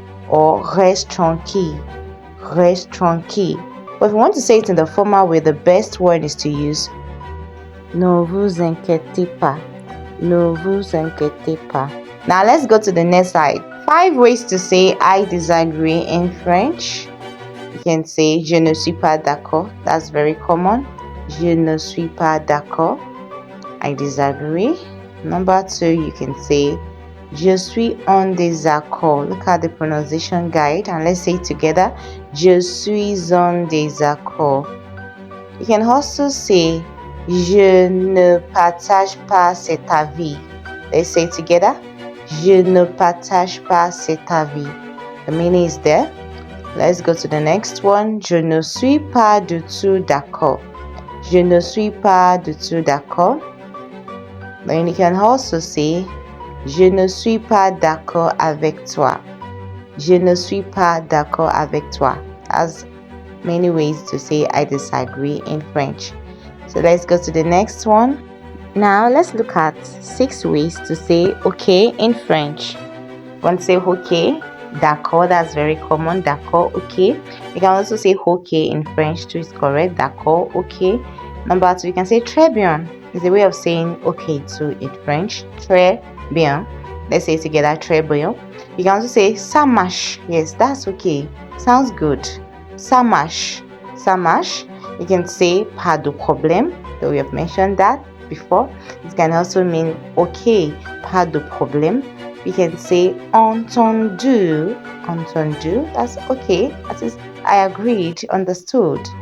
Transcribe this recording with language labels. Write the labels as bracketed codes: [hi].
[fr] Or reste tranquille. Reste tranquille. [en] But if you want to say it in the formal way, the best word is to use [fr] ne vous inquiétez pas. Ne vous inquiétez pas. [en] Now let's go to the next slide. 5 ways to say I disagree in French. You can say [fr] je ne suis pas d'accord. [en] That's very common. [fr] Je ne suis pas d'accord. [en] I disagree. Number 2, you can say [fr] je suis en désaccord. [en] Look at the pronunciation guide and let's say it together. [fr] Je suis en désaccord. [en] You can also say [fr] je ne partage pas cet avis. [en] Let's say it together. [fr] Je ne partage pas cet avis. [en] The meaning is there. Let's go to the next one. [fr] Je ne suis pas du tout d'accord. Je ne suis pas du tout d'accord. [en] Then you can also say [fr] je ne suis pas d'accord avec toi. Je ne suis pas d'accord avec toi. [en] As many ways to say I disagree in French. So let's go to the next one. Now let's look at 6 ways to say okay in French. Want to say okay, d'accord, that's very common. D'accord, okay. You can also say okay in French too, is correct. D'accord, okay. Number 2, you can say très bien. It's a way of saying okay too in French. Très bien. Let's say it together, très bien. You can also say ça marche. Yes, that's okay. Sounds good. Ça marche. Ça marche. You can say pas de problème. So we have mentioned that before. It can also mean okay, pas de problème. We can say entendu. Entendu. That's okay. That is, I agreed, understood.